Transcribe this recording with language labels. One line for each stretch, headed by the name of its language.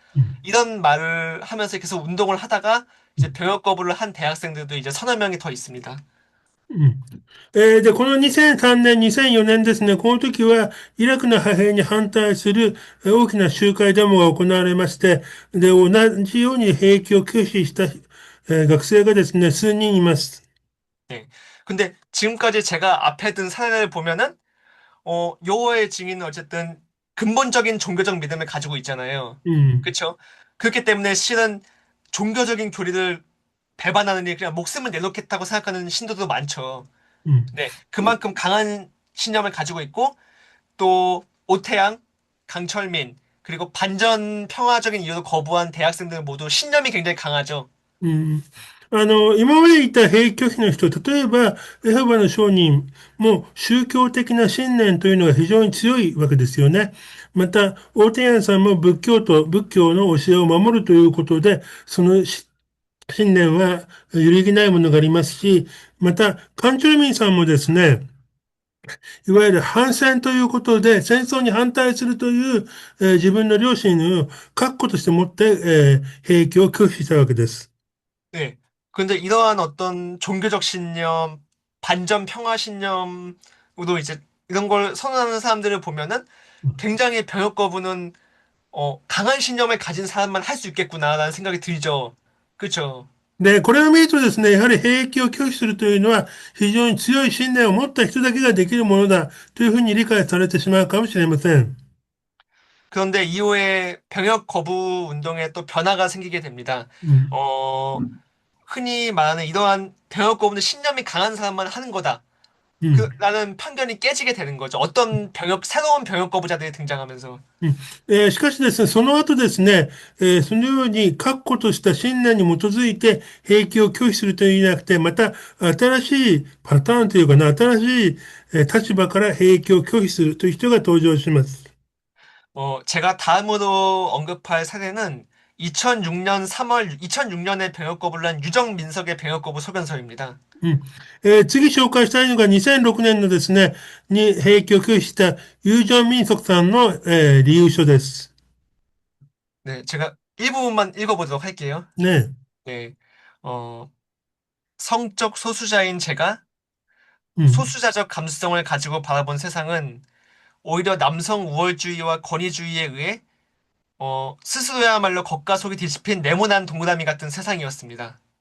Japanese: うん。
Korean: 이런 말을 하면서 계속 운동을 하다가 이제 병역 거부를 한 대학생들도 이제 서너 명이 더 있습니다.
Japanese: うん。で、この2003年、2004年ですね、この時は、イラクの派兵に反対する大きな集会デモが行われまして、で、同じように兵役を拒否した、学生がですね、数人います。
Korean: 네. 근데 지금까지 제가 앞에 든 사례를 보면은 여호와의 증인은 어쨌든 근본적인 종교적 믿음을 가지고 있잖아요.
Japanese: うん、
Korean: 그렇죠? 그렇기 때문에 실은 종교적인 교리를 배반하느니 그냥 목숨을 내놓겠다고 생각하는 신도도 많죠.
Japanese: うん。
Korean: 네, 그만큼 강한 신념을 가지고 있고 또 오태양, 강철민 그리고 반전 평화적인 이유로 거부한 대학생들 모두 신념이 굉장히 강하죠.
Japanese: うん。今まで言った兵役拒否の人、例えば、エホバの証人も宗教的な信念というのが非常に強いわけですよね。また、大手ンさんも仏教の教えを守るということで、その信念は揺るぎないものがありますし、また、カンチョルミンさんもですね、いわゆる反戦ということで、戦争に反対するという、自分の良心を確固として持って、兵役を拒否したわけです。
Korean: 네. 근데 이러한 어떤 종교적 신념, 반전 평화 신념으로 이제 이런 걸 선언하는 사람들을 보면은 굉장히 병역 거부는 강한 신념을 가진 사람만 할 수 있겠구나라는 생각이 들죠. 그렇죠.
Japanese: で、これを見るとですね、やはり兵役を拒否するというのは、非常に強い信念を持った人だけができるものだというふうに理解されてしまうかもしれません。
Korean: 그런데 이후에 병역 거부 운동에 또 변화가 생기게 됩니다. 음, 어, 흔히 말하는 이러한 병역 거부는 신념이 강한 사람만 하는 거다. 음, 라는 편견이 깨지게 되는 거죠. 새로운 병역 거부자들이 등장하면서.
Japanese: うん。しかしですね、その後ですね、そのように確固とした信念に基づいて兵役を拒否するというんじゃなくて、また新しいパターンというかな、新しい立場から兵役を拒否するという人が登場します。
Korean: 제가 다음으로 언급할 사례는 2006년 3월, 2006년에 병역 거부를 한 유정민석의 병역 거부 소견서입니다.
Japanese: うん。次紹介したいのが2006年のですね、に兵役を拒否した友情民族さんの、理由書です。
Korean: 네, 제가 일부분만 읽어보도록 할게요.
Japanese: ね。
Korean: 네, 어, 성적 소수자인 제가
Japanese: うん。
Korean: 소수자적 감수성을 가지고 바라본 세상은 오히려 남성 우월주의와 권위주의에 의해 스스로야말로 겉과 속이 뒤집힌 네모난 동그라미 같은 세상이었습니다.